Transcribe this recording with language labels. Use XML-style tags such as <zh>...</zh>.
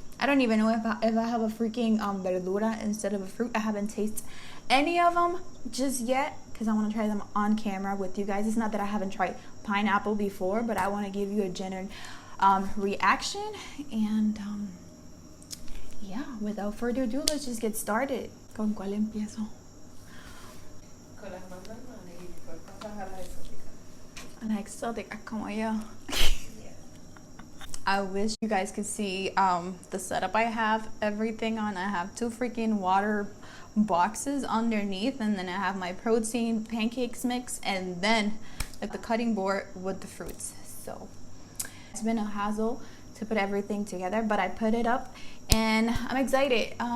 <en>I don't even know if I have a freaking verdura instead of a fruit. I haven't tasted any of them just yet because I want to try them on camera with you guys. It's not that I haven't tried pineapple before, but I want to give you a genuine reaction. And yeah, without further ado, let's just get started.</en> <es>¿Con cuál empiezo? Con las más normales y después pasas a las exóticas.</es> <en>An exotic,</en> <es>como yo.</es> <en>I wish you guys could see the setup I have everything on. I have two freaking water boxes underneath, and then I have my protein pancakes mix, and then like the cutting board with the fruits. So it's been a hassle to put everything together, but I put it up and I'm excited.</en>